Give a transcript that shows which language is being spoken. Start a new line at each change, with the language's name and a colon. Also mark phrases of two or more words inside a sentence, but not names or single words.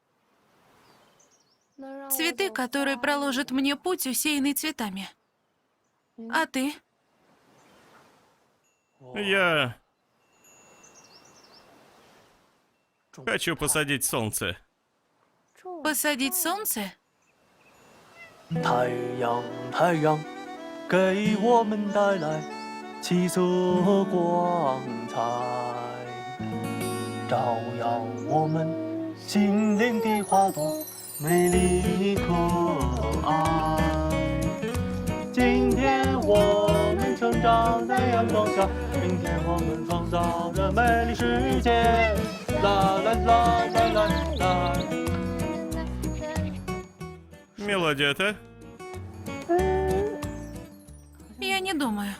Russian: Цветы, которые проложат мне путь, усеянный цветами. А ты? Я хочу посадить солнце. Посадить солнце?
Chinese: 太阳，太阳，给我们带来七色光彩，照耀我们心灵的花朵，美丽可爱。今天我们成长在阳光下，明天我们创造着美丽世界。啦啦啦啦啦啦。
Russian: Мелодия-то? Я не думаю.